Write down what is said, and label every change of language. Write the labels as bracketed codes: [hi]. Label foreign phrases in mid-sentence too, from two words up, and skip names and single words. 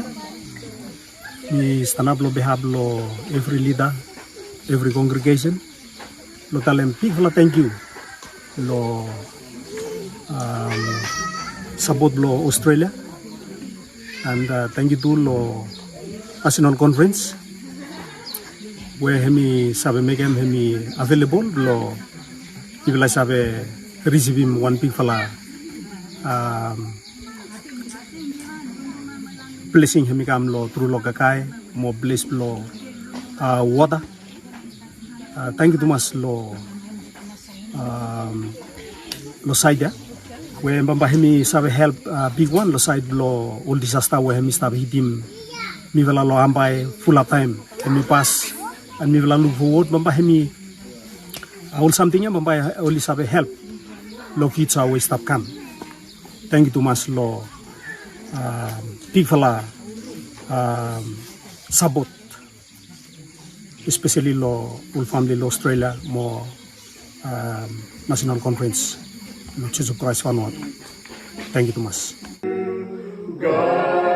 [bi] We stand up, lo behave, lo every leader, every congregation. Lo tell them big thank you. Lo support lo Australia and thank you to lo national conference where hemi sabe make hemi available lo people sabe receive him one big fella. Blessing him come lo through lo kakai mo bless lo water. Thank you too much lo side where mbamba hemi sabe help big one lo side lo all disaster where hemi sabe hitim mi vela lo Ambae full time hemi pass and mi vela look forward mbamba hemi all something ya mbamba only sabe help lo kids always stop come. Thank you too much lo big fella support especially lo all family lo Australia mo national conference lo Jesus Christ Vanuatu. Thank you too much.